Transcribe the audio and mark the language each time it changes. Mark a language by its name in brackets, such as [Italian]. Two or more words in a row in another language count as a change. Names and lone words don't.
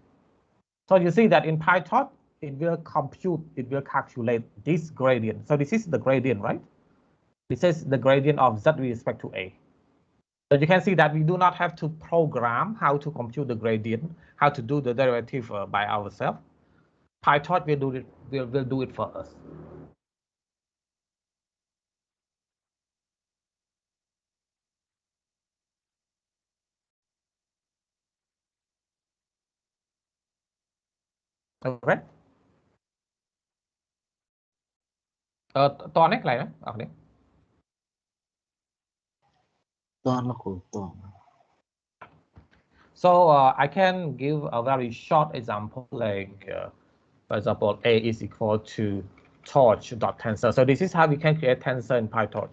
[English] So you see that in PyTorch, it will calculate this gradient. So this is the gradient, right? This is the gradient of z with respect to a. So you can see that we do not have to program how to compute the gradient, how to do the derivative by ourselves. PyTorch will do it. Will do it for us. Okay. [Khmer] តនេះកន្លែងហ្នឹងអរគុណ [English] So I can give a very short example, like for example, a is equal to torch.tensor. So this is how we can create tensor in PyTorch.